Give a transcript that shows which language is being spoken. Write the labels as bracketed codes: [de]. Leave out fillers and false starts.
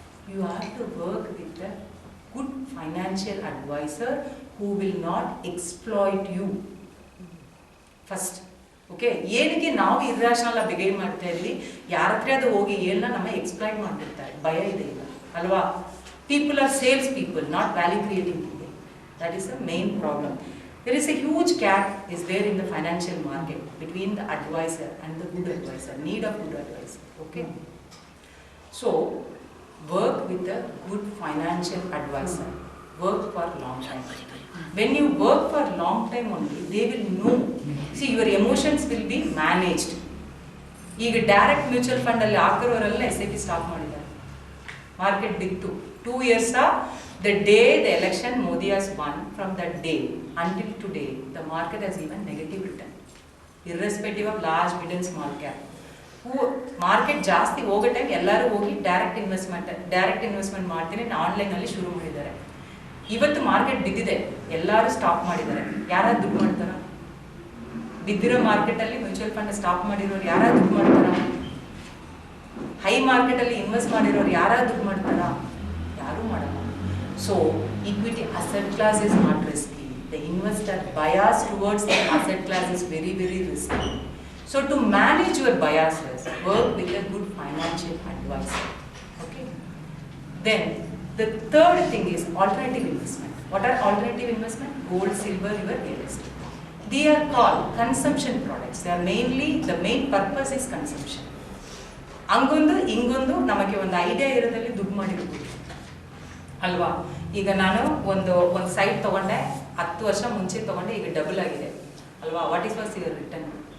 [en] You have to work with a good financial advisor who will not exploit you first. [kn] Okay, ಏನಕ್ಕೆ ನಾವು irrational behave ಮಾಡ್ತಾ ಇದ್ವಿ? ಯಾರ ಹತ್ರ ಅದು ಹೋಗಿ ಏನ ನಮ್ಮ ಎಕ್ಸ್ಪ್ಲೈನ್ ಮಾಡ್ತಿರ್ತಾರೆ, ಭಯ ಇದೆ ಈಗ ಅಲ್ವಾ? [en] People are sales people, not value creating people. That is the main problem. There is a huge gap is there in the financial market between the advisor and the good advisor, need of good advisor. Okay, so work with a good financial advisor, work for long time. When you work for long time only, they will know. See, your emotions will be managed. [kn] ಈಗ direct mutual fund ಅಲ್ಲಿ ಹಾಕಿರೋರೆಲ್ಲ SIP stop ಮಾಡಿದ್ದಾರೆ. Market ಬಿತ್ತು [en] 2 years the day the election Modi has won, from that day until today the market has even negative return, irrespective of large, mid and small cap. [kn] Who market ಜಾಸ್ತಿ ಹೋಗೋ time ಎಲ್ಲರೂ ಹೋಗಿ direct investment ಮಾಡ್ತೀನಿ online ಅಲ್ಲಿ ಶುರು ಮಾಡಿದ್ದಾರೆ. ಇವತ್ತು market ಬಿದ್ದಿದೆ, ಎಲ್ಲರೂ ಸ್ಟಾಪ್ ಮಾಡಿದ್ದಾರೆ. ಯಾರು ದುಡ್ಡು ಮಾಡ್ತಾರ? ಬಿದ್ದಿರೋ ಮಾರ್ಕೆಟ್ ಅಲ್ಲಿ ಮ್ಯೂಚುವಲ್ ಫಂಡ್ ಸ್ಟಾಪ್ ಮಾಡಿರೋರು ಯಾರು ದುಡ್ಡು ಮಾಡ್ತಾರ? ಹೈ ಮಾರ್ಕೆಟ್ ಅಲ್ಲಿ ಇನ್ವೆಸ್ಟ್ ಮಾಡಿರೋರು ಯಾರು ದುಡ್ಡು ಮಾಡ್ತಾರ? ಯಾರು ಮಾಡಲ್ಲ. [en] So equity asset class is not risky. The investor bias towards the asset class is very risky. So to manage your biases, work with a good financial advisor. Okay. Then the third thing is alternative investment. What are alternative investment? Gold, silver, your real estate. They are called consumption products. They are mainly, the main purpose is consumption. [kn] ಅಂಗೊಂದು ಇಂಗೊಂದು ನಮಗೆ ಒಂದು idea ಇರೋದ್ರಲ್ಲಿ ದುಡ್ಡು ಮಾಡಿರ್ಬೋದು ಅಲ್ವಾ? ಈಗ ನಾನು ಒಂದು site ತಗೊಂಡೆ, 10 ವರ್ಷ ಮುಂಚೆ ತಗೊಂಡೆ, ಈಗ ಡಬಲ್ ಆಗಿದೆ ಅಲ್ವಾ? [en] What was your return?